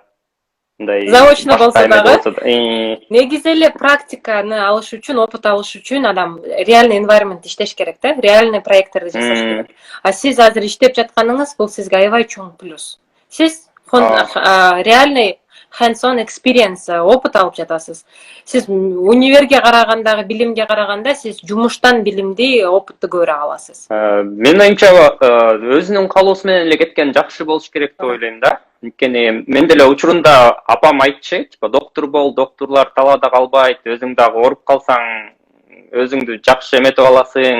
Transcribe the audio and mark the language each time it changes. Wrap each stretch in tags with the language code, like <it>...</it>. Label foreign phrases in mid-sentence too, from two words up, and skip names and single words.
<ky>Мындай заочно болсо дагы. Негизи эле практиканы алыш үчүн, опыт алыш үчүн адам реальный environment иштеш керек да, реальный проекттерди жасаш керек. А сиз азыр иштеп жатканыңыз бул сизге аябай чоң плюс. Сиз реальный</ky> <en>hands-on experience,</en> <ky>опыт алып жатасыз. Сиз универге карагандагы билимге караганда сиз жумуштан билимди, опытты көрө аласыз. Менин оюмча өзүнүн каалоосу менен эле кеткен жакшы болуш керек деп ойлойм да. Анткени мен деле учурунда апам айтчу, типа доктор бол, докторлор талаада калбайт, өзүң дагы ооруп калсаң өзүңдү жакшы эметип аласың.</ky>